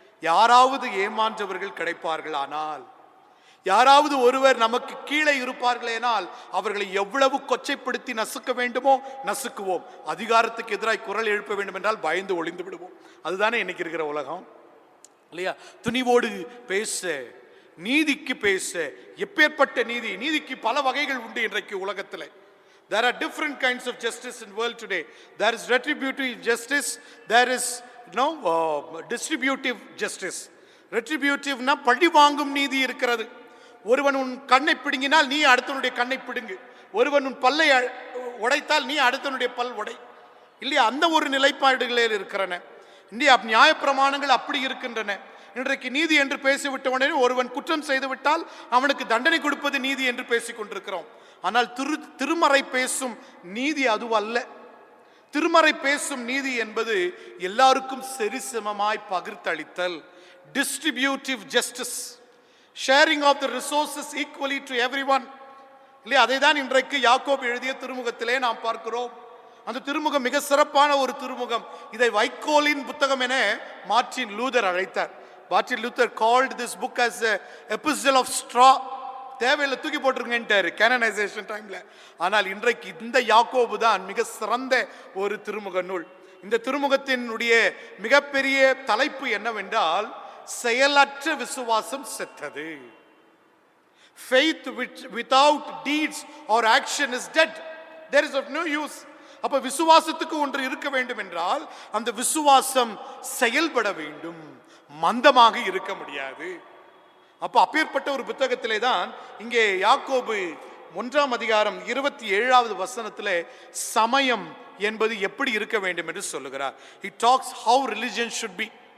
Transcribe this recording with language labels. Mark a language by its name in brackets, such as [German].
[Tamil] யாராவது ஏமாற்றவர்கள் கிடைப்பார்கள், ஆனால் யாராவது ஒருவர் நமக்கு கீழே இருப்பார்களேனால் அவர்களை எவ்வளவு கொச்சைப்படுத்தி நசுக்க வேண்டுமோ நசுக்குவோம். அதிகாரத்துக்கு எதிராக குரல் எழுப்ப வேண்டும் என்றால் பயந்து ஒளிந்து விடுவோம். அதுதானே இன்னைக்கு இருக்கிற உலகம் இல்லையா? துணிவோடு பேச நீதிக்கு பேச. எப்பேற்பட்ட நீதி! நீதிக்கு பல வகைகள் உண்டு இன்றைக்கு உலகத்தில். [English] There are different kinds of justice in world today. There is retributive justice, there is distributive justice. [Tamil] Retributive-னா பழி வாங்கும் நீதி இருக்கிறது. ஒருவன் உன் கண்ணை பிடுங்கினால் நீ அடுத்தவனுடைய கண்ணை பிடுங்கு. ஒருவன் உன் பல்லை உடைத்தால் நீ அடுத்தவனுடைய பல் உடை. இல்லையா? அந்த ஒரு நிலைப்பாடுகளில் இருக்கிறன. இந்தியா நியாயப்பிரமாணங்கள் அப்படி இருக்கின்றன. இன்றைக்கு நீதி என்று பேசிவிட்டவனே ஒருவன் குற்றம் செய்து விட்டால் அவனுக்கு தண்டனை கொடுப்பது நீதி என்று பேசிக் கொண்டிருக்கிறோம். ஆனால் திருமறை பேசும் நீதி அதுவல்ல. திருமறை பேசும் நீதி என்பது எல்லாருக்கும் சரிசமமாய் பகிர்ந்தளித்தல், [English] Distributive justice, sharing of the resources equally to everyone. [Tamil] இல்லையா? அதை தான் இன்றைக்கு யாக்கோபு எழுதிய திருமுகத்திலே நாம் பார்க்கிறோம். அந்த திருமுகம் மிக சிறப்பான ஒரு திருமுகம். இதை வைக்கோலின் புத்தகம் என மார்ட்டின் லூதர் அழைத்தார். [English] Martin Luther called this book as a epistle of straw. [Tamil] தேவையில்லை, தூக்கி போட்டிருங்கன்ட்டாரு கேனனைசேஷன் டைம்ல. ஆனால் இன்றைக்கு இந்த யாக்கோபு தான் மிக சிறந்த ஒரு திருமுக நூல். இந்த திருமுகத்தினுடைய மிகப்பெரிய தலைப்பு என்னவென்றால், செயலற்ற விசுவாசம் செத்தது. [English] Faith without deeds or action is dead. There is of no use. [Tamil] அப்ப விசுவாசத்துக்கு ஒன்று இருக்க வேண்டும் என்றால் அந்த விசுவாசம் செயல்பட வேண்டும், மந்தமாக இருக்க முடியாது. அப்ப அப்பேற்பட்ட ஒரு புத்தகத்திலே தான் இங்கே யாக்கோபு 1 அதிகாரம் 27வது வசனத்திலே சமயம் என்பது எப்படி இருக்க வேண்டும் என்று சொல்லுகிறார். [English] He talks how religion should be.